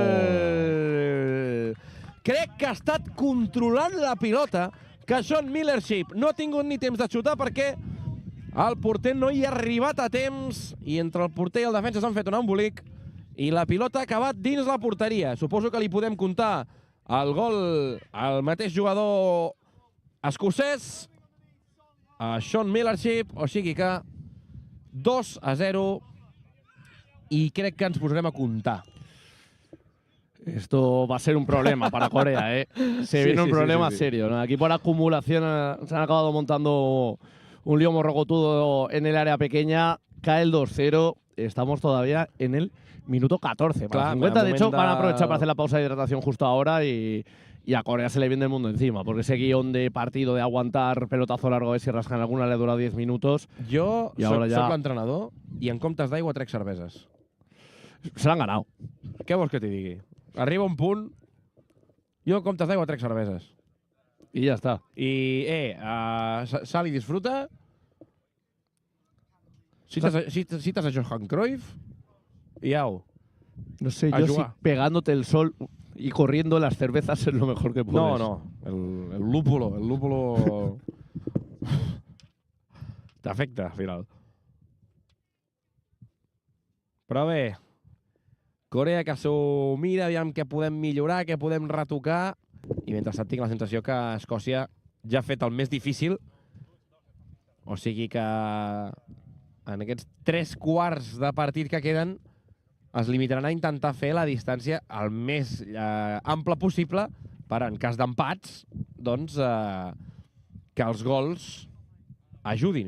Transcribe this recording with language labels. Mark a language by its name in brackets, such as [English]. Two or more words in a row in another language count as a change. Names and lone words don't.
[Catalan] Crec que ha estat controlant la pilota, que Sean Millership no ha tingut ni temps de xutar perquè el porter no hi ha arribat a temps i entre el porter i el defensa s'han fet un embolic i la pilota ha acabat dins la porteria. Suposo que li podem comptar el gol al mateix jugador escocès, a Sean Millership, o sigui que 2-0 i crec que ens posarem a comptar. [Spanish] Esto va a ser un problema para Corea, ¿eh? Viene un problema serio, ¿no? Aquí por acumulación se han acabado montando un lío morrocotudo en el área pequeña. Cae el 2-0. Estamos todavía en el minuto 14. Para 50, de hecho, van a aprovechar para hacer la pausa de hidratación justo ahora y a Corea se le viene el mundo encima. Porque ese guión de partido de aguantar pelotazo largo, a ver si rascan alguna, le ha durado 10 minutos. [Catalan] Jo soc l'entrenador i en comptes d'aigua trec cerveses. [Spanish] Se l'han ganado. [Catalan] Què vols que t'hi digui? Arriba un punt, jo en comptes d'aigua trec cerveses. I ja està. I, sal i disfruta. Cites a Johan Cruyff y au. [Spanish] No sé yo si pegándote el sol y corriendo las cervezas es lo mejor que puedes. [Catalan] No, el lúpulo t'afecta, al final. Però bé, Corea que s'ho mira, aviam què podem millorar, què podem retocar, i mentrestant tinc la sensació que Escòcia ja ha fet el més difícil, o sigui que en aquests 3 quarts de partit que queden es limitaran a intentar fer la distància el més ample possible per, en cas d'empats, doncs, que els gols ajudin.